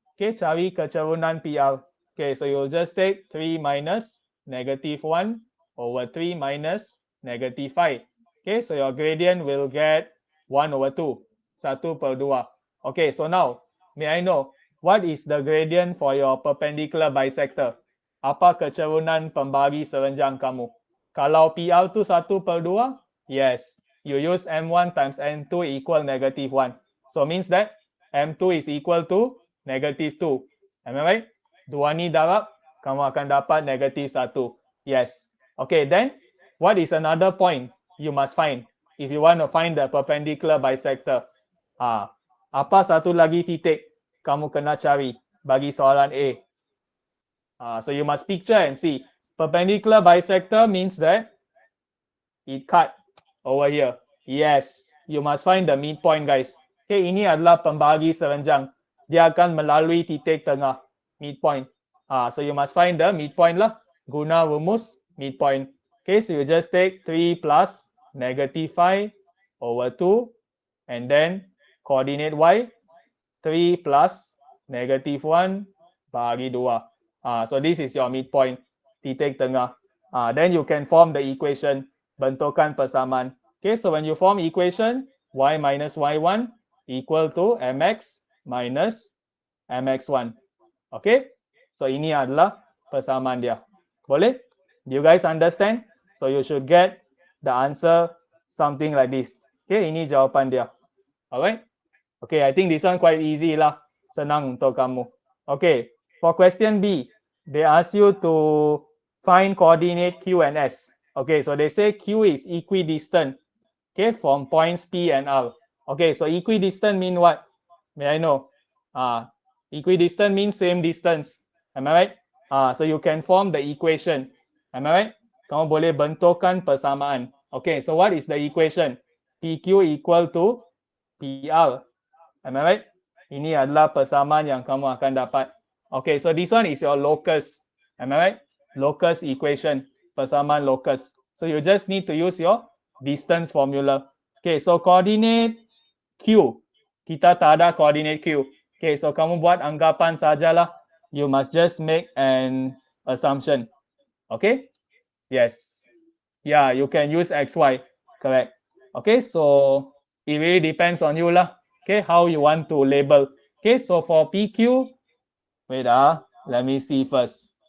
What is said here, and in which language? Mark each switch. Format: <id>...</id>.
<en>Okay,</en> <ms>cari kecerunan PR.</ms> <en>Okay, so you'll just take 3 minus negative 1 over 3 minus negative 5. Okay, so your gradient will get 1 over 2, 1/2. Okay, so now, may I know, what is the gradient for your perpendicular bisector?</en> <ms>Apa kecerunan pembagi serenjang kamu? Kalau PR tu 1/2,</ms> <en>yes, you use M1 times M2 equal negative 1. So means that M2 is equal to negative 2. Am I right?</en> <ms>Dua ni darab, kamu akan dapat negative 1.</ms> <en>Yes. Okay, then what is another point you must find if you want to find the perpendicular bisector?</en> <ms>Apa satu lagi titik kamu kena cari bagi soalan A?</ms> <en>So you must picture and see. Perpendicular bisector means that it cut over here. Yes, you must find the midpoint, guys.</en> <ms>Okay, ini adalah pembagi serenjang. Dia akan melalui titik tengah,</ms> <en>midpoint. So you must find the midpoint lah.</en> <ms>Guna rumus midpoint.</ms> <en>Okay, so you just take 3 plus negative 5 over 2, and then coordinate y, 3 plus negative 1 bagi 2. So this is your midpoint, titik tengah. Then you can form the equation,</en> <ms>bentukan persamaan.</ms> <en>Okay, so when you form equation, y minus y1 equal to mx minus mx1.</en> <ms>Okay, so ini adalah persamaan dia.</ms> <en>Boleh? Do you guys understand? So you should get the answer something like this. Okay,</en> <ms>ini jawapan dia.</ms> <en>Alright? Okay, I think this one quite easy lah.</en> <ms>Senang untuk kamu.</ms> <en>Okay, for question B, they ask you to find coordinate Q and S. Okay, so they say Q is equidistant, okay, from points P and R. Okay, so equidistant mean what? May I know? Equidistant means same distance. Am I right? So you can form the equation. Am I right?</en> <ms>Kamu boleh bentukkan persamaan.</ms> <en>Okay, so what is the equation? PQ equal to PR. Am I right?</en> <ms>Ini adalah persamaan yang kamu akan dapat.</ms> <en>Okay, so this one is your locus. Am I right? Locus equation, persamaan locus. So you just need to use your distance formula. Okay, so coordinate Q.</en> <ms>Kita tak ada coordinate Q. Okay, so kamu buat anggapan sajalah.</ms> <en>You must just make an assumption. Okay? Yes. Yeah, you can use XY. Correct. Okay, so it really depends on you lah. Okay, how you want to label. Okay, so for PQ, wait, let me see first.</en>